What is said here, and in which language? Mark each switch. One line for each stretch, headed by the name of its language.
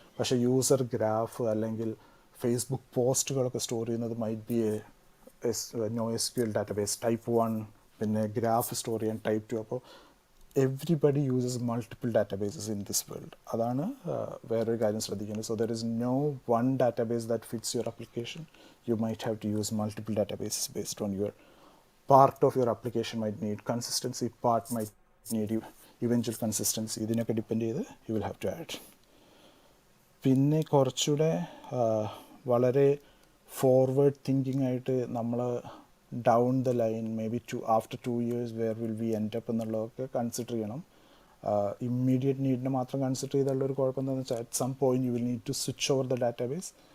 Malayalam: പക്ഷേ user graph അല്ലെങ്കിൽ Facebook പോസ്റ്റുകളൊക്കെ store ചെയ്യുന്നത്
English: might be a
Malayalam: NoSQL database type 1, പിന്നെ ഗ്രാഫ് സ്റ്റോർ ചെയ്യാൻ ടൈപ്പ് 2.
English: അപ്പോൾ everybody uses multiple databases in this world.
Malayalam: അതാണ് വേറൊരു കാര്യം ശ്രദ്ധിക്കുന്നത്.
English: So there is no one database that fits your application. You might have to use multiple databases based on your part of your application might need consistency, part might need eventual consistency.
Malayalam: ഇതിനൊക്കെ depend ചെയ്ത്
English: you will have to add.
Malayalam: പിന്നെ കുറച്ചുകൂടെ വളരെ forward thinking ആയിട്ട് നമ്മൾ
English: down the line may be after 2 years where will we end up
Malayalam: എന്നുള്ളതൊക്കെ consider ചെയ്യണം. Immediate നീഡിനെ മാത്രം കൺസിഡർ ചെയ്തുള്ളൊരു കുഴപ്പം എന്താണെന്ന് വെച്ചാൽ
English: At some point you will need to switch over the database.